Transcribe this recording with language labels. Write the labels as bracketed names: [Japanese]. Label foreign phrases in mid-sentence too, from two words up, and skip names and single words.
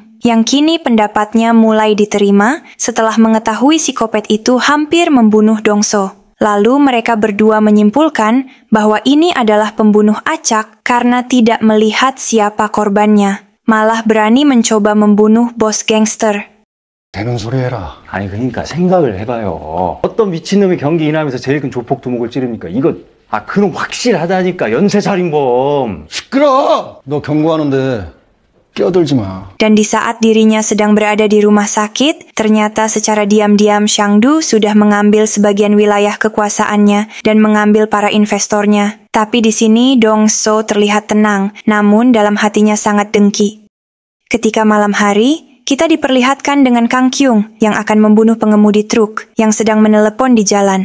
[Indonesian] Yang kini pendapatnya mulai diterima setelah mengetahui psikopat itu hampir membunuh Dongso. Lalu mereka berdua menyimpulkan bahwa ini adalah pembunuh acak karena tidak melihat siapa korbannya. Malah berani mencoba membunuh bos gangster. [Korean] 되는 소리 해라. 아니 그러니까 생각을 해봐요. 어떤 미친놈이 경기 인하면서 제일 큰 조폭 두목을 찌릅니까? 이거 그럼 확실하다니까. 연쇄살인범. 시끄러! 너 경고하는데 끼어들지 마. [Indonesian] Dan di saat dirinya sedang berada di rumah sakit, ternyata secara diam-diam Shangdu sudah mengambil sebagian wilayah kekuasaannya dan mengambil para investornya. Tapi di sini Dongso terlihat tenang, namun dalam hatinya sangat dengki. Ketika malam hari, kita diperlihatkan dengan Kang Kyung yang akan membunuh pengemudi truk yang sedang menelepon di jalan.